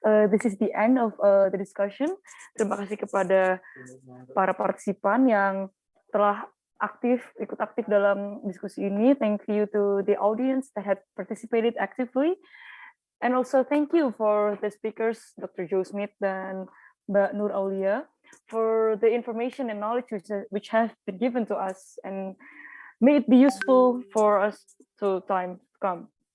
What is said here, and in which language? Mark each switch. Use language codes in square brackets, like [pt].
[en] This is the end of the discussion. [id] Terima kasih kepada para partisipan yang telah ikut aktif dalam diskusi ini. [en] Thank you to the audience that had participated actively. And also thank you for the speakers, Dr. Joe Smith dan Mbak Nur Aolya, for the information and knowledge which have been given to us, and may it be useful for us to time to come.